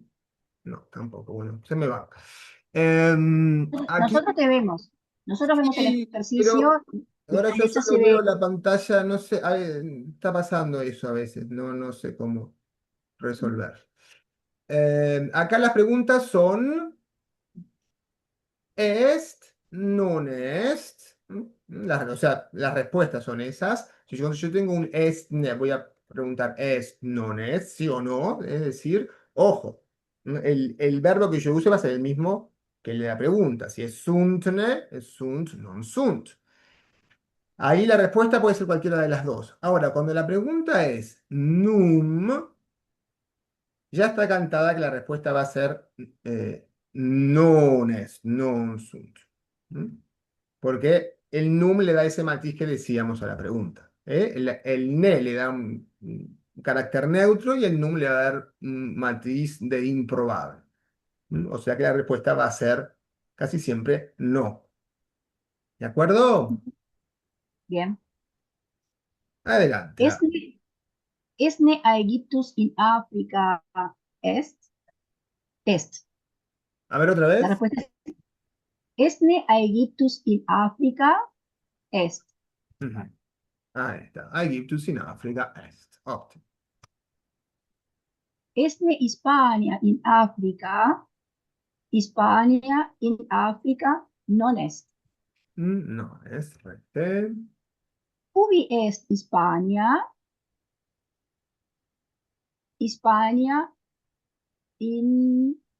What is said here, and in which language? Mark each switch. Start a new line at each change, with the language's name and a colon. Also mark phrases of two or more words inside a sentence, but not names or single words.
Spanish: No, tampoco. Bueno, se me va. Aquí Nosotros te vemos. Nosotros vemos el sí, ejercicio pero y a ahora la yo derecha solo se veo ve. la pantalla, no sé, está pasando eso a veces, no sé cómo resolver. Acá las preguntas son
Latin: est, non est.
Spanish: O sea, las respuestas son esas. Si yo tengo un est, voy a preguntar
Latin: est, non est,
Spanish: sí o no. Es decir, ojo, el verbo que yo use va a ser el mismo que el de la pregunta. Si es suntne, es
Latin: sunt, non sunt.
Spanish: Ahí la respuesta puede ser cualquiera de las dos. Ahora, cuando la pregunta es num, ya está cantada que la respuesta va a ser
Latin: non est, non sunt.
Spanish: ¿Mm? Porque el num le da ese matiz que decíamos a la pregunta. ¿Eh? El ne le da un carácter neutro y el num le va a dar un matiz de improbable. ¿Mm? O sea que la respuesta va a ser casi siempre no. ¿De acuerdo? Bien. Adelante.
Latin: Esne aegyptus in Africa est.
Spanish: A ver otra La vez. respuesta es
Latin: Esne aegyptus in Africa est.
Spanish: Ujú. Ahí está.
Latin: Aegyptus in Africa est. Óptimo. Esne Hispania in Africa. Hispania in Africa non est.
Spanish: No, es recte.
Latin: Ubi est Hispania? Hispania in